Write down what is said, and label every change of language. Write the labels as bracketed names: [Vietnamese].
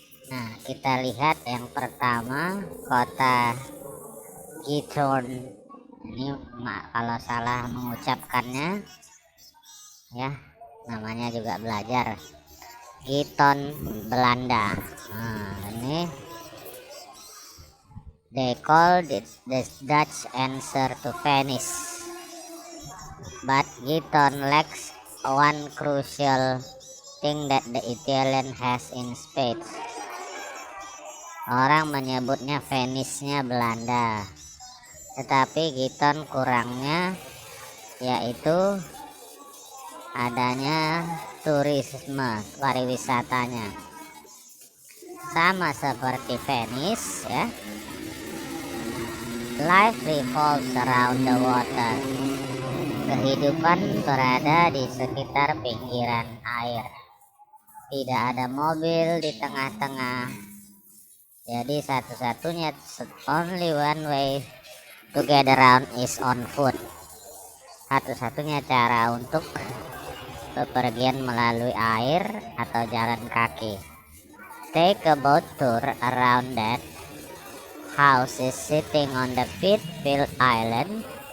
[Indonesian] Nah, kita lihat yang pertama kota Giethoorn. Ini kalau salah mengucapkannya ya, namanya juga belajar. Giethoorn, Belanda. Nah, ini [English] they call it the Dutch answer to Venice, but Giethoorn lacks one crucial thing that the Italian has in spades. [Indonesian] Orang menyebutnya Venice-nya Belanda, tetapi Giethoorn kurangnya yaitu adanya turisme, pariwisatanya. Sama seperti Venice ya, [English] life revolves around the water. [Indonesian] Kehidupan berada di sekitar pinggiran air. Tidak ada mobil di tengah-tengah. Jadi satu-satunya [English] only one way to get around is on foot. [Indonesian] Satu-satunya cara untuk bepergian melalui air atau jalan kaki. [English] Take a boat tour around that house is sitting on the pit-filled island.